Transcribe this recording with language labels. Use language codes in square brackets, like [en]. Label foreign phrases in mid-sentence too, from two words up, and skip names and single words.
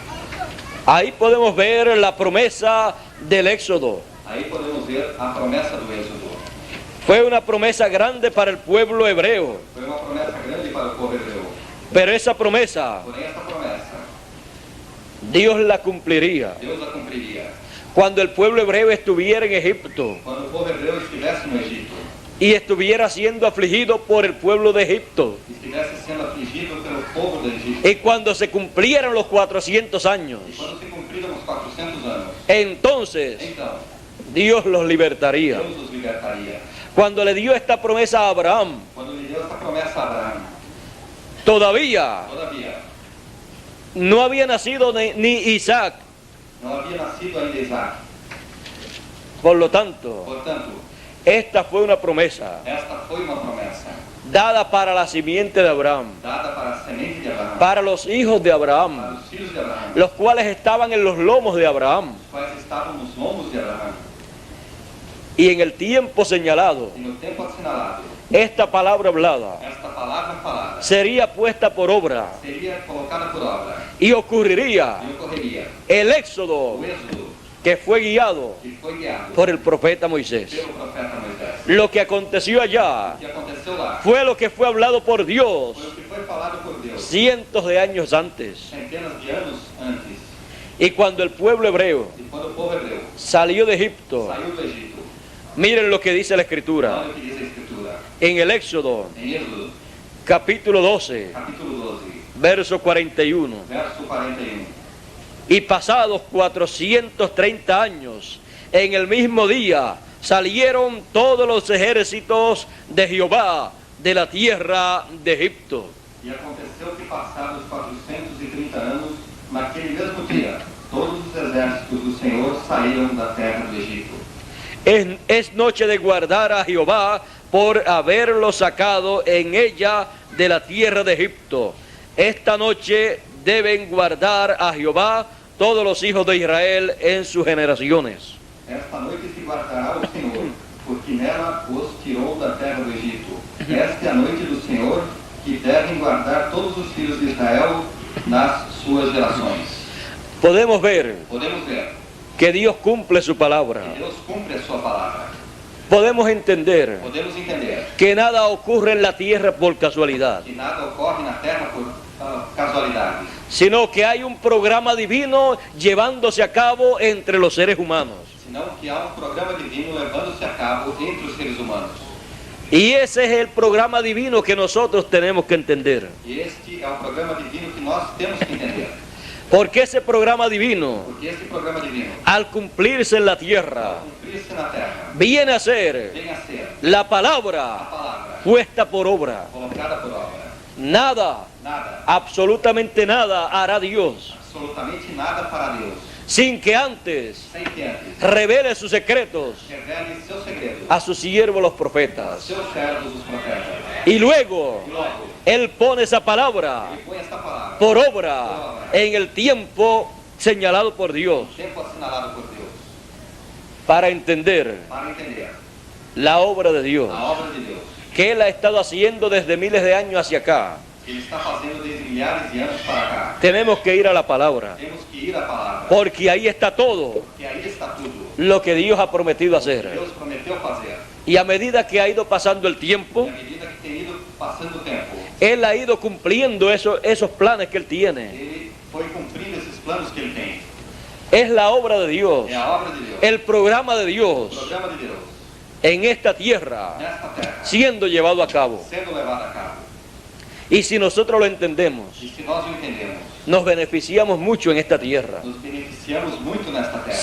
[es] Ahí podemos ver la promesa del Éxodo. [pt] Aí podemos ver a promessa do Êxodo. [es] Fue una promesa grande para el pueblo hebreo, [pt] Foi uma promessa grande para o povo hebreu. [es] pero esa promesa [pt] Porém, essa promessa, [es] Dios la cumpliría. [pt] Deus a cumpriria. [es] Cuando el pueblo hebreo estuviera en Egipto, [pt] Quando o povo hebreu estivesse no Egito, [es] y estuviera siendo afligido por el pueblo de Egipto. [pt] e estivesse sendo afligido pelo povo do Egito. [es] Y cuando se cumplieran los 400 años, [pt] E quando se cumpriram os 400 anos, [es] entonces [pt] então [es] Dios los libertaría. [pt] Deus os libertaria. [es] Cuando le dio esta promesa a Abraham, [pt] Quando lhe deu essa promessa a Abraão, [es] todavía [pt] todavia, [es] no había nacido ni Isaac. [pt] não havia nascido ainda Isaac. [es] Por lo tanto, [pt] Portanto, [es] esta fue una promesa [pt] esta foi uma promessa [es] dada para la simiente de Abraham, [pt] dada para a semente de Abraão, [es] para los hijos de [pt] para [es] Abraham, [pt] os filhos de Abraão, [es] los cuales estaban en los lomos de Abraham. [pt] os quais estavam nos lombos de Abraão. [es] Y en el tiempo señalado, [pt] E no tempo assinalado, [es] esta palabra hablada [pt] esta palavra falada [es] sería puesta por obra [pt] seria colocada por obra [es] y ocurriría [pt] e ocorreria [es] el [pt] o [es] éxodo [pt] êxodo [es] que fue guiado [pt] que foi guiado [es] por el profeta Moisés. [pt] pelo profeta Moisés. [es] Lo que aconteció allá [pt] O que aconteceu lá [es] fue lo que fue hablado por Dios [pt] foi o que foi falado por Deus [es] cientos de años antes. [pt] centenas de anos antes. [es] Y cuando el pueblo hebreo [pt] E quando o povo hebreu [es] salió de Egipto, [pt] saiu do Egito, [es] miren lo que dice la Escritura. [pt] olha o que diz a Escritura. [es] En el Éxodo, [pt] Em Êxodo, [es] capítulo 12, [pt] capítulo 12, [es] verso 41. [pt] verso 41. [es] Y pasados 430 años, en el mismo día, salieron todos los ejércitos de Jehová de la tierra de Egipto. [pt] E aconteceu que passados 430 anos, naquele mesmo dia, todos os exércitos do Senhor saíram da terra do Egito. [es] Es noche de guardar a Jehová por haberlo sacado en ella de la tierra de Egipto. Esta noche deben guardar a Jehová todos los hijos de Israel en sus generaciones. [pt] Esta noite se guardará o Senhor, porque nela os tirou da terra do Egito. Esta é a noite do Senhor, que devem guardar todos os filhos de Israel nas suas gerações. [es] Podemos ver [pt] Podemos ver [es] que Dios cumple su palabra. [pt] que Deus cumpre a sua palavra. [es] Podemos entender [pt] Podemos entender [es] que nada ocurre en la tierra por casualidad, [pt] que nada ocorre na terra por casualidades, [es] sino que hay un programa divino llevándose a cabo entre los seres humanos. [pt] senão que há programa divino levando-se a cabo entre os seres humanos. [es] Y ese es el programa divino que nosotros tenemos que entender. [pt] E este é o programa divino que nós temos que entender. [es] Porque ese programa divino, [pt] Porque este programa divino, [es] al cumplirse en la tierra, [pt] ao cumprir-se na terra, [es] viene a ser [pt] vem a ser [es] la [pt] a [es] palabra [pt] palavra [es] puesta por obra. [pt] colocada por obra. [es] Nada, [pt] Nada, [es] absolutamente nada hará Dios [pt] absolutamente nada para Deus, [es] sin que antes [pt] sem que antes [es] revele sus secretos [pt] revele seus segredos [es] a sus siervos los [pt] a [es] profetas. [pt] seus servos, os profetas. [es] Y luego [pt] E logo, [es] Él pone esa palabra [pt] ele põe esta palavra [es] por obra en el tiempo señalado por Dios, [pt] no tempo assinalado por Deus, [es] para entender [pt] para entender [es] la obra de Dios, [pt] a obra de Deus, [es] que Él ha estado haciendo desde miles de años hacia acá. [pt] que ele está fazendo desde milhares de anos para cá. [es] Tenemos que ir a la palabra, [pt] Temos que ir à palavra, [es] porque ahí está todo [pt] porque aí está tudo. [es] lo que Dios ha prometido hacer. [pt] Deus prometeu fazer. [es] Y a medida que ha ido pasando el [pt] E [es] tiempo, [pt] à medida que tem ido passando o tempo, [es] Él ha ido cumpliendo esos planes que Él tiene. [pt] ele foi cumprindo esses planos que ele tem. [es] Es la obra de Dios, [pt] É a obra de Deus, [es] el programa de [pt] o [es] Dios [pt] programa de Deus, [es] en esta tierra [pt] nesta terra, [es] siendo llevado a cabo. [pt] sendo levado a cabo. [es] Y si nosotros lo entendemos, [pt] E se nós o entendemos, [es] nos beneficiamos mucho en esta tierra. [pt] nos beneficiamos muito nesta terra.